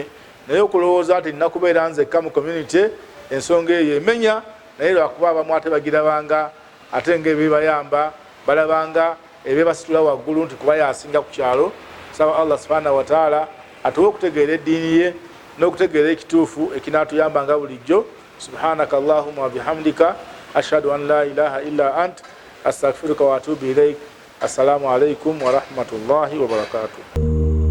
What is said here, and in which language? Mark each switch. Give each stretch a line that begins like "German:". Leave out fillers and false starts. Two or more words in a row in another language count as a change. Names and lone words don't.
Ganda: Naye okulowooza nti nina kubeera nzekka mu community, ensonga eyo emenya, naye lwakuba abamu ate bagirabanga ate ng'ebibayamba, balabanga ebibasitula waggulu nti kuba yasinga ku kyalo. Saba
Arabic: الله سبحانه وتعالى
Ganda: atuwe okutegeera eddiini ye n'okutegeera ekituufu ekinaatuyambanga bulijjo.
Arabic: سبحانك اللهم وبحمدك أشهد أن لا إله إلا أنت أستغفرك وأتوب إليك. السلام عليكم ورحمة الله وبركاته.